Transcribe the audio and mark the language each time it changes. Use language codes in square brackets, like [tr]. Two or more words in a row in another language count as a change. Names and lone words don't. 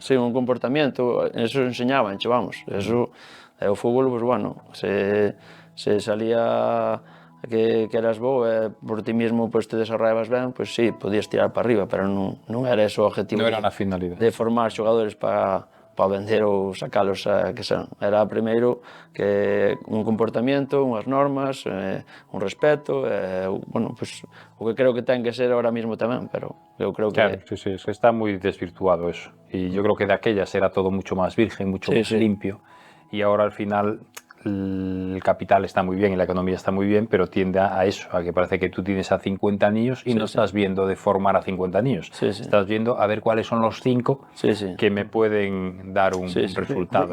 [gl] Sí, un comportamento, [es] eso enseñaban, [gl] vamos, eso, o fútbol, [es] pues bueno, [gl] se salía que eras bo e [es] por ti mismo pues, [gl] te desarrollabas ben, pues sí, podías tirar para arriba, pero non era eso o objetivo non era a finalidade de formar xogadores para vender ou sacalos [es] que sean. [gl] Era primeiro que un comportamento, unhas normas, un respeto, [es] bueno, pues, [gl] o que creo que ten que ser [es] ahora mismo [gl] tamén, pero eu creo que... [es] Claro, sí, es que está muy desvirtuado eso. Y yo creo que de aquellas era todo mucho más virgen, mucho más limpio. Y ahora al final el capital está muy bien y la economía está muy bien, pero tiende a eso, a que parece que tú tienes a 50 niños y no estás viendo de formar a 50 niños. Estás viendo a ver cuáles son los 5 que me pueden dar un resultado.